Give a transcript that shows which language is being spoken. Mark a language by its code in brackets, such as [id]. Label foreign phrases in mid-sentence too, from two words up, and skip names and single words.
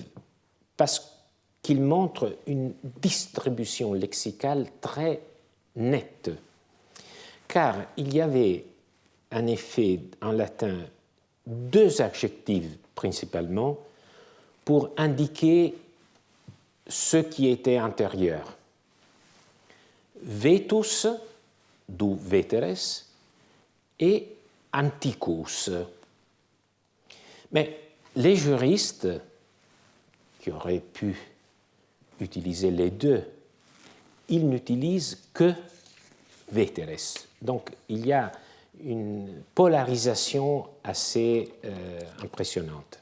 [fr] parce qu'ils montrent une distribution lexicale très nette, car il y avait en effet en latin 2 adjectifs principalement pour indiquer ce qui était antérieur. Vetus, d'où veteres, et antiquus. Mais les juristes, qui auraient pu utiliser les 2, ils n'utilisent que veteres. Donc il y a une polarisation assez impressionnante.